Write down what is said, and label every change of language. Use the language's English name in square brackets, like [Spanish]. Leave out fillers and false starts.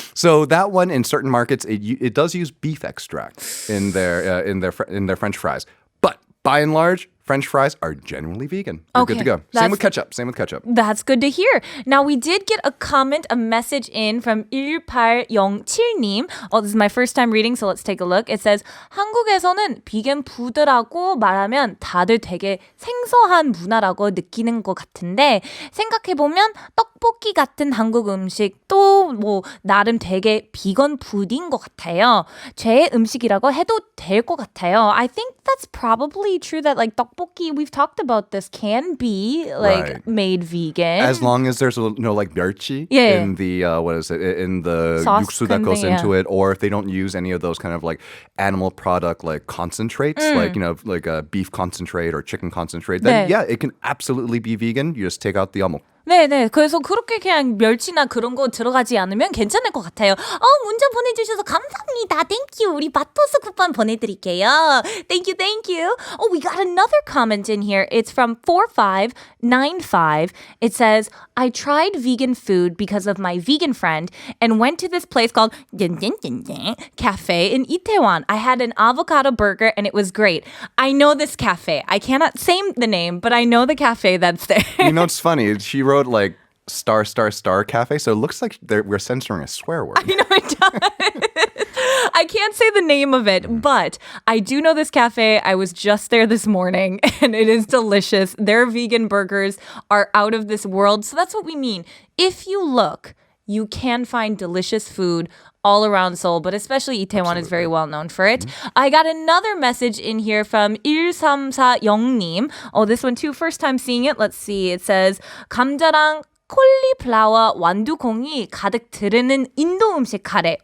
[English] So that one in certain markets, it does use beef extract in their French fries. But by and large, French fries are generally vegan. They're good to go. Same with ketchup. That's good to hear. Now, we did get a message in from 1807님. Oh, this is my first time reading, so let's take a look. It says, [Korean] 한국에서는 비건 푸드라고 말하면 다들 되게 생소한 문화라고 느끼는 것 같은데 생각해보면 떡볶이 같은 한국 음식도 뭐 나름 되게 비건 푸드인 것 같아요. 제 음식이라고 해도 될 것 같아요. [English] I think that's probably true that like 떡볶이, we've talked about this, can be like made vegan. As long as there's no like 멸치 in the in the sauce 육수 that goes into it, or if they don't use any of those kind of like animal product like concentrates, like you know like a beef concentrate or chicken concentrate, then yeah, it can absolutely be vegan. You just take out the 어묵. [Korean] 네네. 그래서 그렇게 그냥 멸치나 그런 거 들어가지 않으면 괜찮을 것 같아요. 문자 보내주셔서 감사합니다. [English] Thank you. [Korean] 우리 마토스 쿠폰 보내드릴게요. [English] Thank you. Oh, we got another comment in here. It's from 4595. It says, I tried vegan food because of my vegan friend and went to this place called Cafe in Itaewon. I had an avocado burger and it was great. I know this cafe. I cannot say the name, but I know the cafe that's there. You know, it's funny. She wrote like star cafe, so it looks like we're censoring a swear word. You know, it does. I can't say the name of it, but I do know this cafe. I was just there this morning and it is delicious. Their vegan burgers are out of this world. So that's what we mean. If you look, you can find delicious food all around Seoul, but especially Itaewon is very well known for it. I got another message in here from 1340님. Oh, this one too, first time seeing it. Let's see. It says, [Korean] 감자랑 콜리플라워 완두콩이 가득 들어있는 인도 음식 카레.